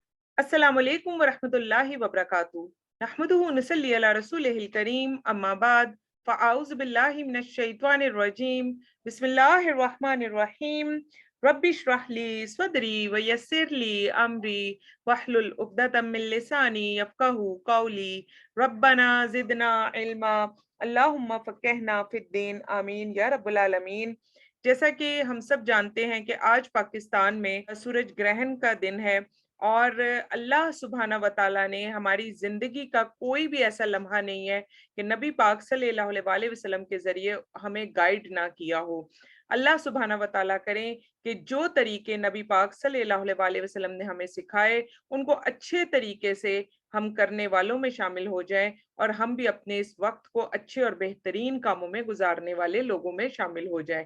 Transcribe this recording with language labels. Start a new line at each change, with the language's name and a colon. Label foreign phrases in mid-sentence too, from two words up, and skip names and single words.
Arabic: السلام عليكم ورحمة الله وبركاته. نحمده ونصلي على رسوله الكريم، أما بعد، فأعوذ بالله من الشيطان الرجيم، بسم الله الرحمن الرحيم. رب اشرح لي صدري ويسر لي أمري واحلل عقدة من لساني يفقهوا قولي. ربنا زدنا علما، اللهم فقهنا في الدين، آمين يا رب العالمين.
Hindi: जैसा कि हम सब जानते हैं कि आज पाकिस्तान में सूरज ग्रहण का दिन है, और अल्लाह
Arabic: سبحانه وتعالى
Hindi: ने हमारी जिंदगी का कोई भी ऐसा लम्हा नहीं है कि नबी पाक
Arabic: صلى الله عليه وسلم
Hindi: के जरिए हमें गाइड ना किया हो। अल्लाह
Arabic: سبحانه وتعالى
Hindi: करें कि जो तरीके नबी पाक
Arabic: صلى الله عليه وسلم
Hindi: ने हमें सिखाए उनको अच्छे तरीके से हम करने वालों में शामिल हो जाएं, और हम भी अपने इस वक्त को अच्छे और बेहतरीन कामों में गुजारने वाले लोगों में शामिल हो जाएं।